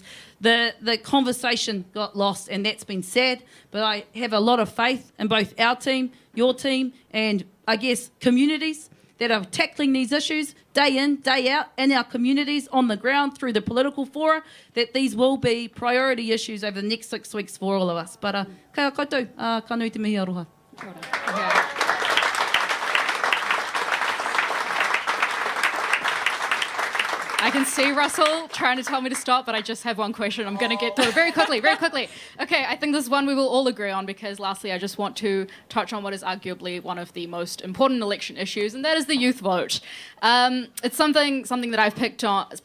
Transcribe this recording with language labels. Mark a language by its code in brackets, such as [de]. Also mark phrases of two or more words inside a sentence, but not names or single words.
[en] The conversation got lost, and that's been sad, but I have a lot of faith in both our team, your team, and I guess communities that are tackling these issues day in, day out in our communities on the ground through the political fora, that these will be priority issues over the next 6 weeks for all of us. [mi] But kai a koutou, ka nui te mihi aroha. [en] I can see Russell trying to tell me to stop, but I just have one question I'm going to get through very quickly. Okay, I think this is one we will all agree on, because lastly, I just want to touch on what is arguably one of the most important election issues, and that is the youth vote. It's something that I've picked up on